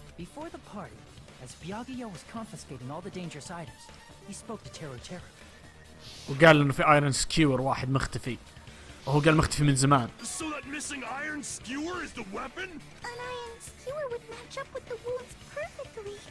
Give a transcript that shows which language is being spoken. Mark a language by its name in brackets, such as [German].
[English] Before the party, as Byakuya was confiscating all the dangerous items, he spoke to Teru. [Arabic] وقال إنه في ايرون سكيور واحد مختفي، وهو قال مختفي من زمان. [English] So that missing iron skewer is the weapon? An iron skewer would match up with the wounds perfectly.